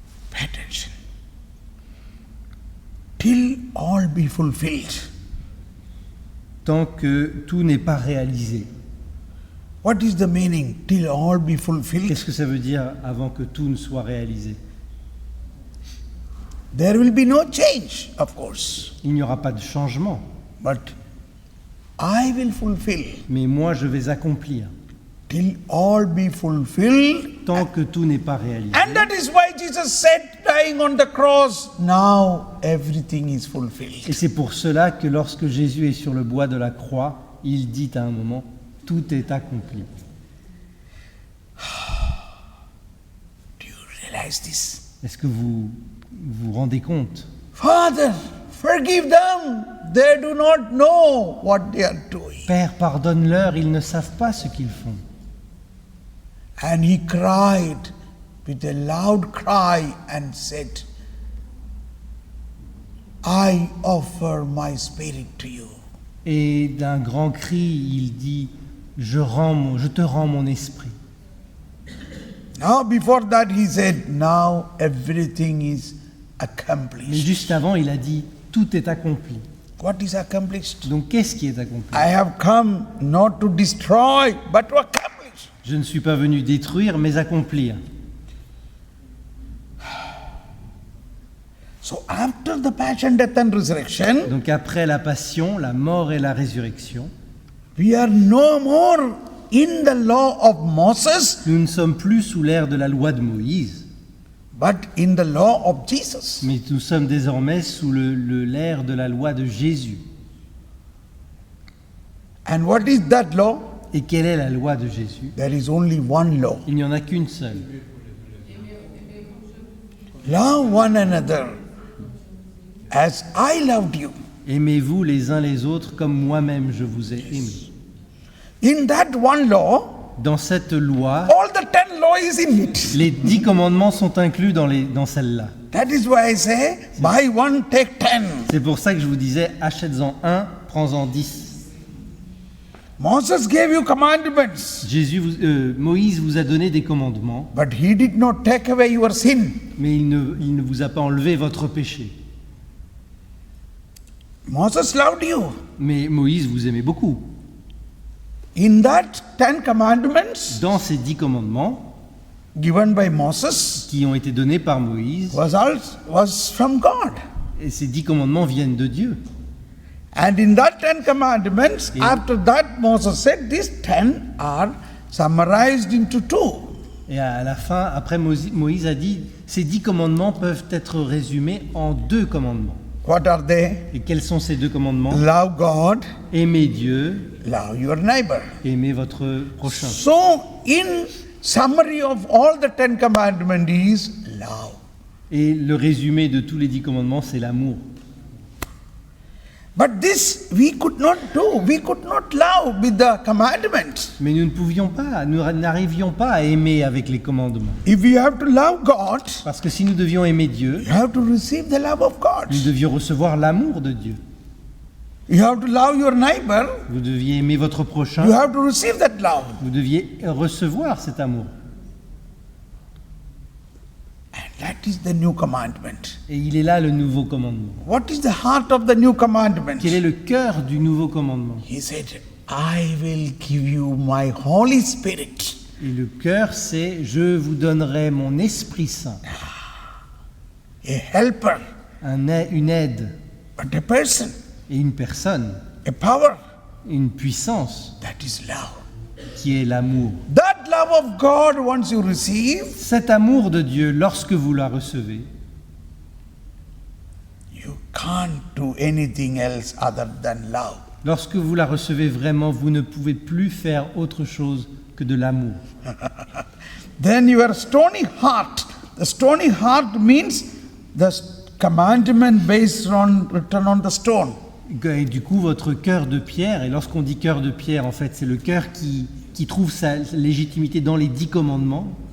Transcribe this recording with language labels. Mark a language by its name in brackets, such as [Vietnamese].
[English] Pay attention. Till all be fulfilled. [French] Tant que tout n'est pas réalisé. [English] What is the meaning? Till all be fulfilled. [French] Qu'est-ce que ça veut dire avant que tout ne soit réalisé? [English] There will be no change, of course. [French] Il n'y aura pas de changement, [English] But I will fulfill. [French] mais moi je vais accomplir [English] Till all be fulfilled. [French] tant que tout n'est pas réalisé. [English] And that is why Jesus said, dying on the cross, now everything is [French] Et [English] fulfilled. [French] c'est pour cela que lorsque Jésus est sur le bois de la croix, il dit à un moment, tout est accompli. [English] Do you realize this? [French] Est-ce que vous vous rendez compte? [English] Father, forgive them. They do not know what they are doing. [French] Père, pardonne-leur, ils ne savent pas ce qu'ils font. [English] And he cried with a loud cry and said, I offer my spirit to you. [French] Et d'un grand cri, il dit, je te rends mon esprit. [English] Now before that he said, now everything is [French] Mais [English] accomplished. [French] juste avant, il a dit, tout est accompli. [English] What is accomplished? [French] Donc qu'est-ce qui est accompli? [English] I have come not to destroy, but to accomplish. [French] Je ne suis pas venu détruire, mais accomplir. [English] So after the passion, death and resurrection, [French] Donc après la passion, la mort et la résurrection, [English] we are no more in the law of Moses, [French] nous ne sommes plus sous l'ère de la loi de Moïse, [English] but in the law of Jesus. [French] mais nous sommes désormais sous l'ère de la loi de Jésus. [English] And what is that law? [French] Et quelle est la loi de Jésus? [English] There is only one law. [French] Il n'y en a qu'une seule. [English] Love one another as I loved you. [French] Aimez-vous les uns les autres comme moi-même je vous ai aimé. [English] In that one law, [French] Dans cette loi, [English] all the 10 law is in it. [French] les 10 commandements sont inclus dans celle-là. [English] That is why I say, buy one, take 10. [French] C'est pour ça que je vous disais, achète-en un, prends-en 10. [English] Moses gave you commandments, [French] Moïse vous a donné des commandements, [English] but he did not take away your sin. [French] mais il ne vous a pas enlevé votre péché. [English] Moses loved you. [French] Mais Moïse vous aimait beaucoup. [English] In that 10 commandments [French] Dans ces 10 commandements [English] given by Moses [French] qui ont été donnés par Moïse, [English] was from God. [French] et ces 10 commandements viennent de Dieu. [English] And in that 10 commandments, Yeah. after that Moses said, these 10 are summarized into 2. [French] Et à la fin, après Moïse a dit, ces 10 commandements peuvent être résumés en 2 commandements. [English] What are they? [French] Et quels sont ces 2 commandements? [English] Love God, [French] Aimez Dieu, [English] love your neighbor. [French] aimez votre prochain. [English] So, in summary of all the 10 commandments is love. [French] Et le résumé de tous les 10 commandements, c'est l'amour. [English] But this we could not do. We could not love with the commandments. [French] Mais nous n'arrivions pas à aimer avec les commandements. [English] If you have to love God, [French] Parce que si nous devions aimer Dieu, [English] you have to receive the love of God. [French] nous devions recevoir l'amour de Dieu. [English] You have to love your neighbor. [French] Vous deviez aimer votre [English] You [French] prochain, [English] have to receive that love. [French] vous deviez recevoir cet amour. [English] And that is the new commandment. [French] Et il est là le nouveau commandement. [English] What is the heart of the new commandment? [French] Quel est le cœur du nouveau commandement? [English] He said, I will give you my Holy Spirit. [French] Et le cœur, c'est « Je vous donnerai mon Esprit Saint [English] A helper, » [French] une aide [English] but a person, [French] et une personne, [English] a power. [French] une puissance [English] That is love. [French] qui est l'amour. [English] That love of God, once you receive, [French] Cet amour de Dieu, lorsque vous la recevez, [English] you can't do anything else other than love. [French] lorsque vous la recevez vraiment, vous ne pouvez plus faire autre chose que de l'amour. [English] Then your stony heart. The stony heart means the commandment based on written on the stone. [French] Et du coup, votre cœur de pierre, et lorsqu'on dit cœur de pierre, en fait, c'est le cœur qui trouve sa légitimité dans les 10 commandements,